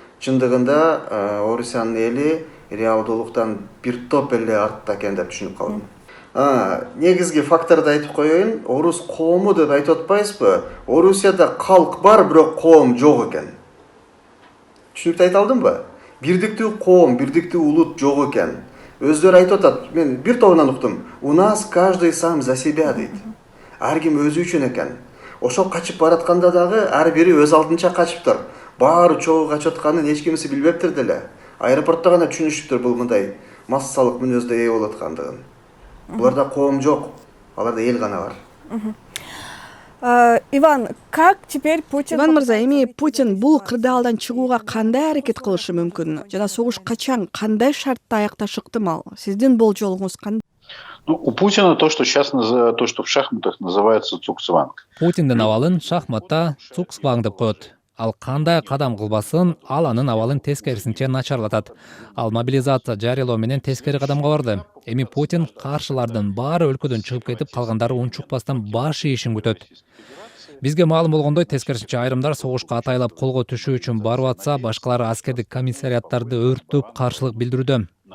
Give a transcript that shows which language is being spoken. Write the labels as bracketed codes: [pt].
[ky] Чындыгында Орусиянын эли реалдуулуктан бир топ эле артта экен деп түшүнүп калдым. Негизги факторду айтып коеюн, орус коому деп айтып атпайсызбы? Орусияда калк бар, бирок коом жок экен. Түшүнүктүү айта алдымбы? Бирдиктүү коом, бирдиктүү улут жок экен. Өздөрү айтып атат, мен бир тобунан уктум. [ru] У нас каждый сам за себя дейт. [ky] Ар ким өзү үчүн экен. Ошол качып баратканда дагы ар бири өз алдынча качыптыр. Баары чогуу качып атканын эч кимиси билбептир деле. Аэропортто гана түшүнүшүптүр бул мындай массалык мүнөздө ээ болуп аткандыгын. Буларда коом жок, аларда эл гана бар. [ru] Иван, как теперь Путин... [ky] Иван Мырза, эми Путин бул кырдаалдан чыгууга кандай аракет кылышы мүмкүн? Жана согуш качан, кандай шартта аякташы ыктымал? Сиздин болжолуңуз кандай? [ru] У Путина то, что сейчас то, что в шахматах называется цукцванг. [ky] Путиндин абалын шахматта цукцванг деп коет. Ал кандай кадам кылбасын, ал анын абалын тескерисинче начарлатат. Ал мобилизация жарыялоо менен тескери кадамга барды. Эми Путин каршылардын баары өлкөдөн чыгып кетип, калгандары унчукпастан баш ийишин күтөт. Бизге маалым болгондой, тескерисинче айрымдар согушка атайлап колго түшүү үчүн барып атса, башкалары аскердик комиссариаттарды өрттөп каршылык билдирүүдө.